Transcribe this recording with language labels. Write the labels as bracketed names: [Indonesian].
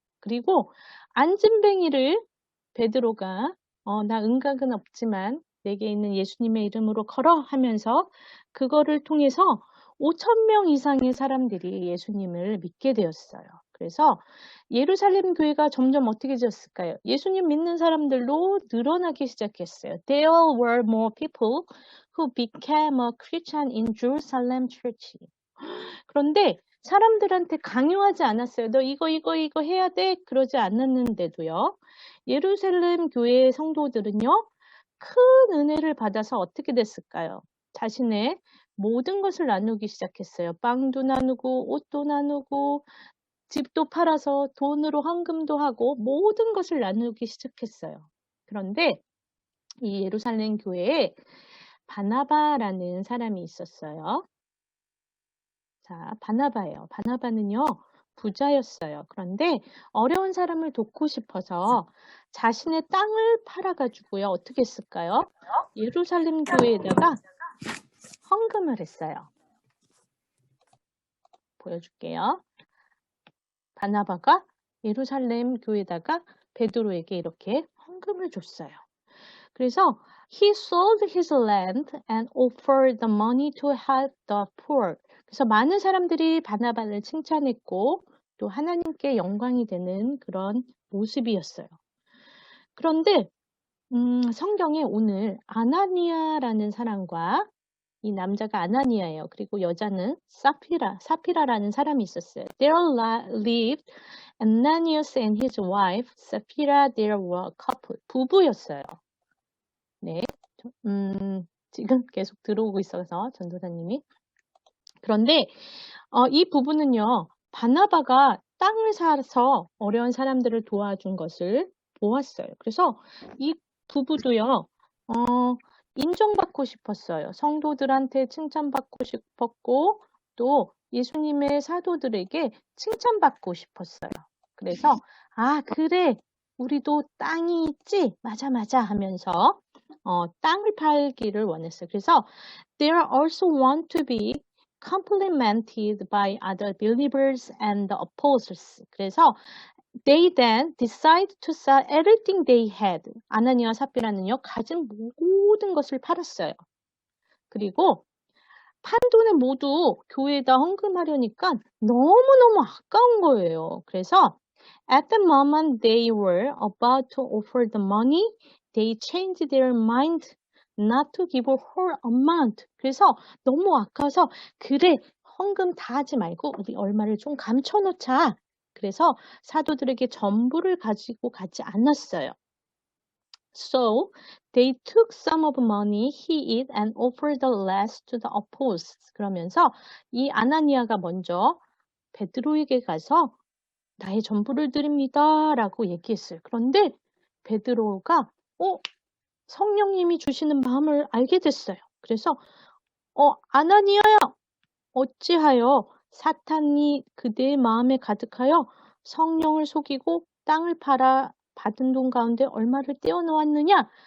[Korean] 그리고 안진뱅이를 베드로가 나 은각은 없지만 내게 있는 예수님의 이름으로 걸어 하면서 그거를 통해서 5,000명 이상의 사람들이 예수님을 믿게 되었어요. 그래서 예루살렘 교회가 점점 어떻게 되었을까요? 예수님 믿는 사람들로 늘어나기 시작했어요. [English] There were more people who became a Christian in Jerusalem church. [Korean] 그런데 사람들한테 강요하지 않았어요. 너 이거 해야 돼. 그러지 않았는데도요. 예루살렘 교회의 성도들은요. 큰 은혜를 받아서 어떻게 됐을까요? 자신의 모든 것을 나누기 시작했어요. 빵도 나누고 옷도 나누고 집도 팔아서 돈으로 헌금도 하고 모든 것을 나누기 시작했어요. 그런데 이 예루살렘 교회에 바나바라는 사람이 있었어요. 자, 바나바예요. 바나바는요, 부자였어요. 그런데 어려운 사람을 돕고 싶어서 자신의 땅을 팔아가지고요, 어떻게 했을까요? 예루살렘 교회에다가 헌금을 했어요. 보여줄게요. 바나바가 예루살렘 교회에다가 베드로에게 이렇게 헌금을 줬어요. [English] 그래서 he sold his land and offered the money to help the poor. [Korean] 그래서 많은 사람들이 바나바를 칭찬했고 또 하나님께 영광이 되는 그런 모습이었어요. 그런데 성경에 오늘 아나니아라는 사람과 이 남자가 아나니아예요. 그리고 여자는 사피라라는 사람이 있었어요. [English] There lived Ananias and his wife Sapphira. There were couple. [Korean] 부부였어요. 네, 지금 계속 들어오고 있어서 전도사님이. 그런데 이 부부는요. 바나바가 땅을 사서 어려운 사람들을 도와준 것을 보았어요. 그래서 이 부부도요. 인정받고 싶었어요. 성도들한테 칭찬받고 싶었고 또 예수님의 사도들에게 칭찬받고 싶었어요. 그래서 그래 우리도 땅이 있지? 맞아 하면서 땅을 팔기를 원했어요. [English] 그래서 they also want to be complimented by other believers and the apostles. 그래서 they then decide to sell everything they had. [Korean] 아나니아와 삽비라는요, 가진 모든 것을 팔았어요. 그리고 판 돈을 모두 교회에다 헌금하려니까 너무너무 아까운 거예요. [English] 그래서 at the moment they were about to offer the money, they changed their mind not to give a whole amount. [Korean] 그래서 너무 아까워서 그래 헌금 다 하지 말고 우리 얼마를 좀 감춰놓자. 그래서 사도들에게 전부를 가지고 가지 않았어요. [English] So they took some of the money he had and offered the rest to the apostles. [Korean] 그러면서 이 아나니아가 먼저 베드로에게 가서 나의 전부를 드립니다 라고 얘기했어요. 그런데 베드로가 성령님이 주시는 마음을 알게 됐어요. 그래서 아나니아야 어찌하여 사탄이 그대의 마음에 가득하여 성령을 속이고 땅을 팔아 받은 돈 가운데 얼마를 떼어놓았느냐?